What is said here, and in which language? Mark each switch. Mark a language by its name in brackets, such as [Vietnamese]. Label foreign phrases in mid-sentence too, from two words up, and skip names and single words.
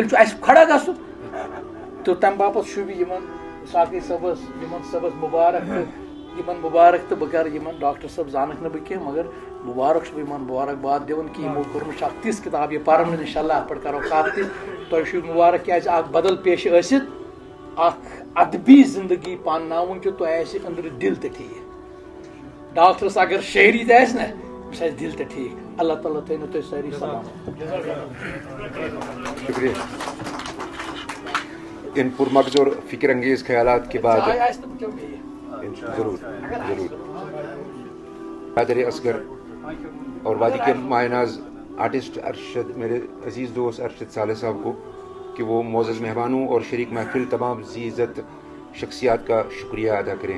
[Kashmiri] تیٚلہِ چھُ اسہِ کھڑا گژھُن تہٕ تمہِ باپتھ شوٗبہِ یِمن ساقی صٲبس یِمن صٲبس مُبارک تہٕ بہٕ کرٕ یِمن ڈاکٹر صٲب زانکھ نہٕ بہٕ کینٛہہ مگر مُبارک چھُس بہٕ یِمن مُبارکباد دِوان کہ یِمو کوٚرمُت چھِ اکھ تِژھ کِتاب یہِ پرن انشاء اللہ اتھ پٮ۪ٹھ کرو کتھ تہِ تۄہہِ چھُو مُبارک کیازِ اکھ بدل پیشہٕ ٲسِتھ اکھ ادبی زندگی پانناوٕنۍ چھُ تۄہہِ آسہِ أنٛدرٕ دِل تہِ ٹھیٖک ڈاکٹرس اگر شٲعری تہِ آسہِ نا أمِس آسہِ دِل تہِ ٹھیٖک اللہ تعالیٰ تھٲینو تُہۍ سٲری سلام [Urdu] شکریہ ان پرمغز اور فکر انگیز خیالات کے بعد ضرور برادر اصغر اور وادی کے مایہ ناز آرٹسٹ ارشد میرے عزیز دوست ارشد صالح صاحب کو کہ وہ معزز مہمانوں اور شریک محفل تمام ذی عزت شخصیات کا شکریہ ادا کریں.